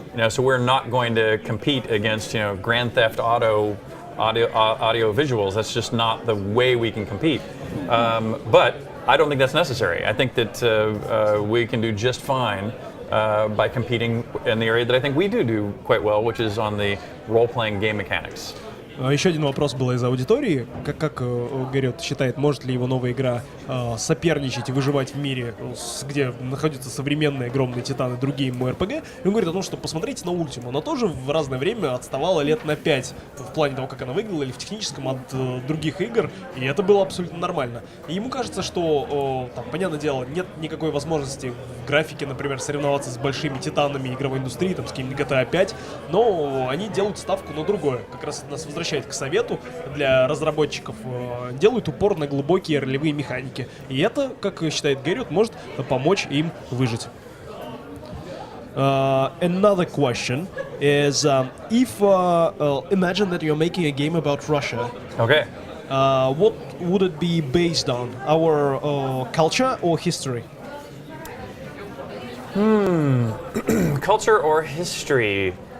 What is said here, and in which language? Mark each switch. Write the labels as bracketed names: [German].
[English] So we're not going to compete against Grand Theft Auto audio visuals. That's just not the way we can compete. But I don't think that's necessary. I think that we can do just fine by competing in the area that I think we do quite well, which is on the role-playing game mechanics. [Russian] Еще один вопрос был из аудитории. Как Гэрриот считает, может ли его новая игра соперничать и выживать в мире, где находятся современные огромные титаны, другие MMORPG? И он говорит о том, что посмотрите на Ultima. Она тоже в разное время отставала лет на 5 в плане того, как она выглядела, или в техническом от других игр, и это было абсолютно нормально. И ему кажется, что, там, понятное дело, нет никакой возможности в графике, например, соревноваться с большими титанами игровой индустрии, там, с каким-нибудь GTA 5, но они делают ставку на другое. Как раз это нас возвращает к совету для разработчиков, делают упор на глубокие ролевые механики. И это, как считает Гэрриот, может помочь им выжить. [English] Another question is, if imagine that you're making a game about Russia. Okay. What would it be based on? Our culture or history? Culture or history?